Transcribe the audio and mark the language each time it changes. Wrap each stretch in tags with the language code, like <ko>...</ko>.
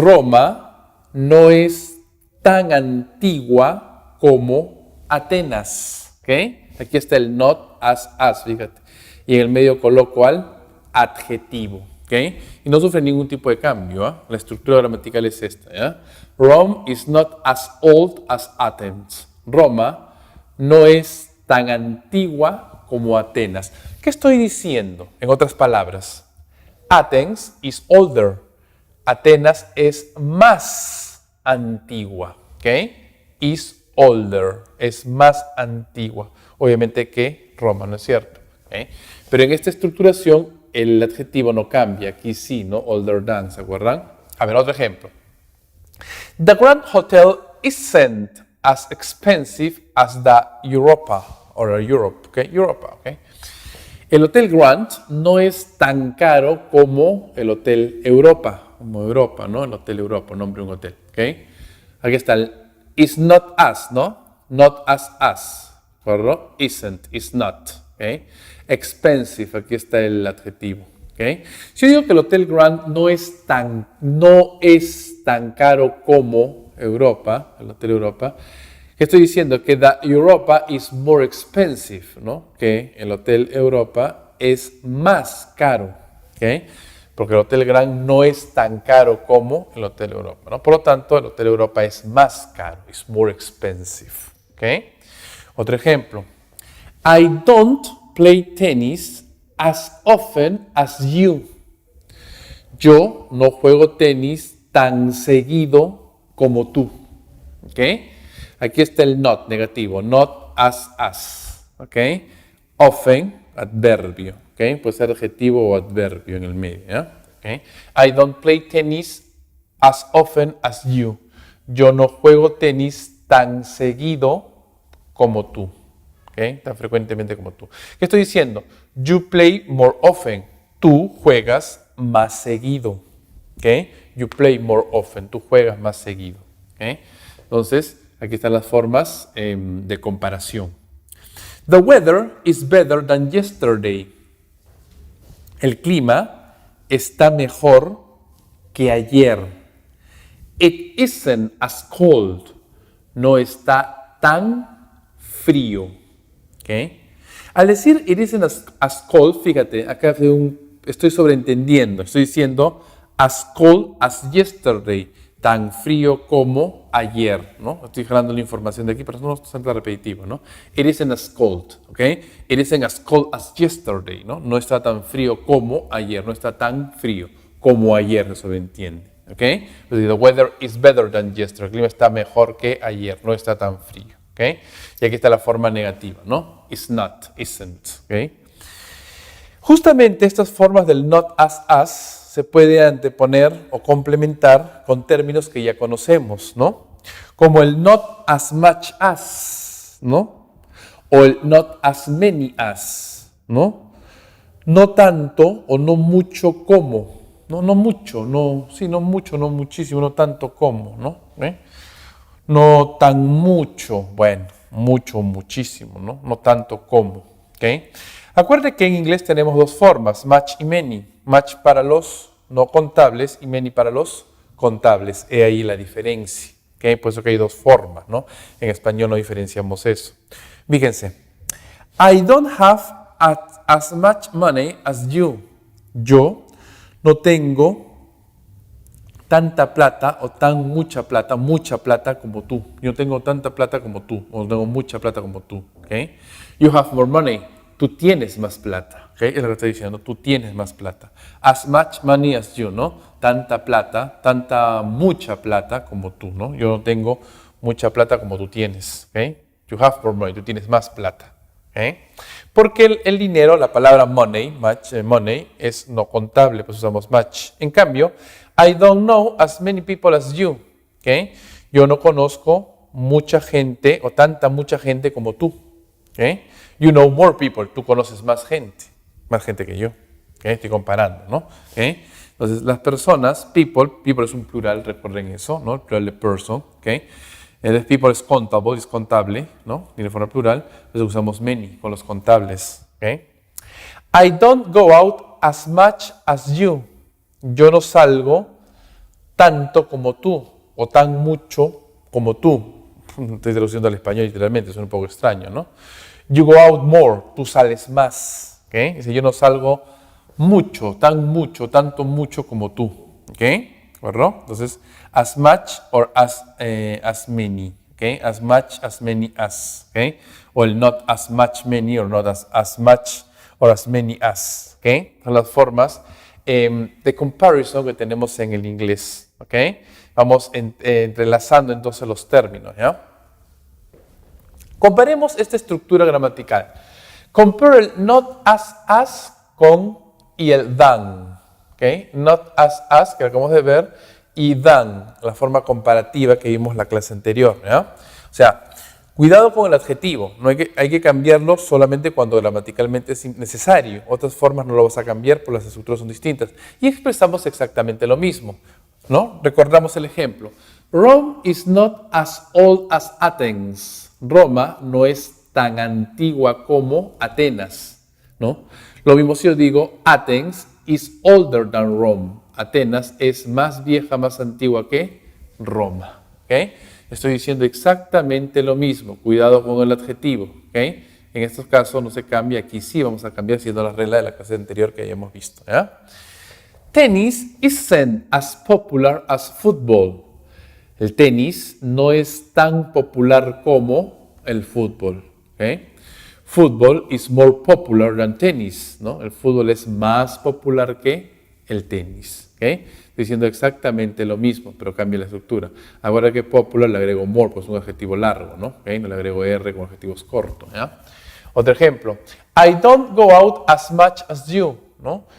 <es>Roma no es tan antigua como Atenas, ¿ok? Aquí está el not as, fíjate. Y en el medio coloco al adjetivo, ¿ok? Y no sufre ningún tipo de cambio, ¿eh? La estructura gramatical es esta, ¿ya?</es> <en>Rome is not as old as Athens.</en> <es>Roma no es tan antigua como Atenas. ¿Qué estoy diciendo? En otras palabras,</es> <en>Athens is older.</en> <es>Atenas es más antigua, ¿ok?</es> <en>Is older,</en> <es>es más antigua, obviamente que Roma, ¿no es cierto? ¿Okay? Pero en esta estructuración el adjetivo no cambia, aquí sí, ¿no?</es> <en>Older than,</en> <es>¿se acuerdan? A ver, otro ejemplo.</es> <en>The Grand Hotel isn't as expensive as the Europa, or Europe, ¿ok?</en> <es>Europa, ¿ok? El Hotel Grand no es tan caro como el Hotel Europa, como Europa, ¿no? El Hotel Europa, nombre de un hotel, ¿ok? Aquí está el is not as, ¿no? Not as, ¿correcto?</es> <en>Isn't, is not,</en> <es>¿ok? Expensive, aquí está el adjetivo, ¿ok? Si yo digo que el Hotel Grand no es tan caro como Europa, el Hotel Europa, ¿qué estoy diciendo? Que</es> <en>the Europa is more expensive,</en> <es>¿no? Que el Hotel Europa es más caro, ¿ok? Porque el Hotel Grand no es tan caro como el Hotel Europa, ¿no? Por lo tanto, el Hotel Europa es más caro,</es> <en>is more expensive,</en> <es>¿ok? Otro ejemplo.</es> <en>I don't play tennis as often as you.</en> <es>Yo no juego tenis tan seguido como tú, ¿ok? Aquí está el not negativo, not as, ¿ok? Often, adverbio, ¿ok? Puede ser adjetivo o adverbio en el medio, ¿ya? ¿Okay?</es> <en>I don't play tennis as often as you.</en> <es>Yo no juego tenis tan seguido como tú, ¿ok? Tan frecuentemente como tú. ¿Qué estoy diciendo?</es> <en>You play more often.</en> <es>Tú juegas más seguido, ¿ok?</es> <en>You play more often.</en> <es>Tú juegas más seguido, ¿ok? Entonces, aquí están las formas de comparación.</es> <en>The weather is better than yesterday.</en> <es>El clima está mejor que ayer.</es> <en>It isn't as cold.</en> <es>No está tan frío.</es> <en>¿Okay?</en> <es>Al decir</es> <en>it isn't as cold,</en> <es>fíjate, acá estoy sobreentendiendo. Estoy diciendo</es> <en>as cold as yesterday.</en> <es>Tan frío como ayer, ¿no? Estoy jalando la información de aquí, pero no es tan repetitivo, ¿no?</es> <en>It isn't as cold, ¿ok? It isn't as cold as yesterday, ¿no?</en> <es>No está tan frío como ayer, no está tan frío como ayer, eso lo entiende, ¿ok?</es> <en>The weather is better than yesterday,</en> <es>el clima está mejor que ayer, no está tan frío, ¿ok? Y aquí está la forma negativa, ¿no?</es> <en>It's not, isn't,</en> <es>¿ok? Justamente estas formas del not as se puede anteponer o complementar con términos que ya conocemos, ¿no? Como el</es> <en>not as much as,</en> <es>¿no? O el</es> <en>not as many as,</en> <es>¿no? No tanto o no mucho como, no mucho, no mucho, no muchísimo, no tanto como, ¿no? No tan mucho, bueno, mucho, muchísimo, ¿no? No tanto como, ¿ok? Acuérdate que en inglés tenemos dos formas, much y many. Much para los no contables y many para los contables. He ahí la diferencia, ¿ok? Por eso que hay dos formas, ¿no? En español no diferenciamos eso. Fíjense,</es> <en>I don't have as much money as you.</en> <es>Yo no tengo tanta plata o tan mucha plata como tú. Yo tengo tanta plata como tú, o tengo mucha plata como tú, ¿ok?</es> <en>You have more money.</en> <es>Tú tienes más plata, ¿ok? Es lo que estoy diciendo, tú tienes más plata.</es> <en>As much money as you,</en> <es>¿no? Tanta plata, mucha plata como tú, ¿no? Yo no tengo mucha plata como tú tienes, ¿ok?</es> <en>You have more money,</en> <es>tú tienes más plata, ¿ok? Porque el dinero, la palabra money, much, money, es no contable, pues usamos much. En cambio,</es> <en>I don't know as many people as you, ¿ok?</en> <es>Yo no conozco mucha gente o mucha gente como tú, ¿ok?</es> <en>You know more people,</en> <es>tú conoces más gente que yo, ¿ok? Estoy comparando, ¿no? ¿Ok? Entonces, las personas, people es un plural, recuerden eso, ¿no? El plural de person, ¿ok? El people es contable, ¿no? Tiene forma plural, entonces usamos many con los contables, ¿ok?</es> <en>I don't go out as much as you.</en> <es>Yo no salgo tanto como tú, o tan mucho como tú. Estoy traduciendo al español literalmente, es un poco extraño, ¿no?</es> <en>You go out more,</en> <es>tú sales más, ¿ok? Dice, yo no salgo tanto mucho como tú, ¿ok? ¿Verdad? Entonces,</es> <en>as much or as many, ¿ok? As much, as many as, ¿ok? O el not as much many or not as much or as many as, ¿ok?</en> <es>Son las formas de comparison que tenemos en el inglés, ¿ok? Vamos entrelazando entonces los términos, ¿ya? Comparemos esta estructura gramatical. Compare el not as con y el than, ¿ok? Not as, que acabamos de ver, y than, la forma comparativa que vimos en la clase anterior, ¿ya? O sea, cuidado con el adjetivo, no hay que cambiarlo solamente cuando gramaticalmente es necesario. Otras formas no lo vas a cambiar porque las estructuras son distintas. Y expresamos exactamente lo mismo, ¿no? Recordamos el ejemplo.</es> <en>Rome is not as old as Athens.</en> <es>Roma no es tan antigua como Atenas, ¿no? Lo mismo si yo digo</es> <en>Athens is older than Rome.</en> <es>Atenas es más vieja, más antigua que Roma, ¿ok? Estoy diciendo exactamente lo mismo. Cuidado con el adjetivo, ¿ok? En estos casos no se cambia. Aquí sí vamos a cambiar siguiendo la regla de la clase anterior que hayamos visto, ¿ya?</es> <en>Tennis isn't as popular as football.</en> <es>El tenis no es tan popular como el fútbol, ¿ok?</es> <en>Football is more popular than tennis,</en> <es>¿no? El fútbol es más popular que el tenis, ¿ok? Estoy diciendo exactamente lo mismo, pero cambia la estructura. Ahora que popular le agrego more, pues es un adjetivo largo, ¿no? ¿Okay? No le agrego R con adjetivos cortos, ¿ya? Otro ejemplo.</es> <en>I don't go out as much as you, ¿no?</en>